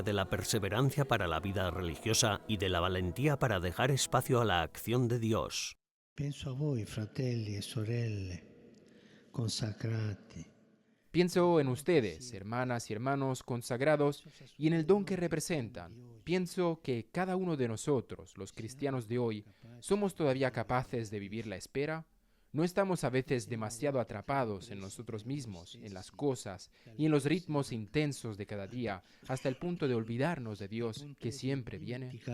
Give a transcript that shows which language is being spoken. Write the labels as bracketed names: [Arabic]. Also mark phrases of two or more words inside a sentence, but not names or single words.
[Spanish] de la perseverancia para la vida religiosa y de la valentía para dejar espacio a la acción de Dios. [Italian] Pienso a voi, fratelli e sorelle, consacrati. [Spanish] Pienso en ustedes, hermanas y hermanos consagrados, y en el don que representan. Pienso que cada uno de nosotros, los cristianos de hoy, somos todavía capaces de vivir la espera. ¿No estamos a veces demasiado atrapados en nosotros mismos, en las cosas y en los ritmos intensos de cada día, hasta el punto de olvidarnos de Dios que siempre viene?